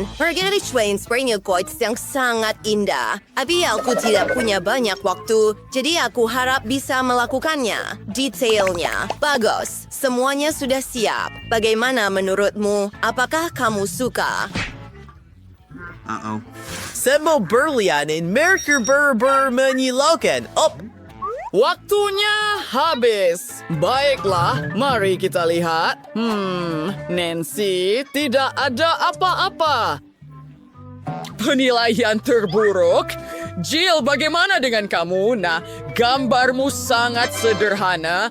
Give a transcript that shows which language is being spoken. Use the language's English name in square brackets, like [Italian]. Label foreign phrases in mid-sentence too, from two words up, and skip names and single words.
[Indonesian] Margaret Swain Spring Quotes yang sangat indah. Tapi aku tidak punya banyak waktu, jadi aku harap bisa melakukannya. Detailnya bagus. Semuanya sudah siap. Bagaimana menurutmu? Apakah kamu suka? Semua berlian in Merkur berber menyilaukan. Waktunya habis. Baiklah, mari kita lihat. Nancy, tidak ada apa-apa. Penilaian terburuk. Jill, bagaimana dengan kamu? Nah, gambarmu sangat sederhana.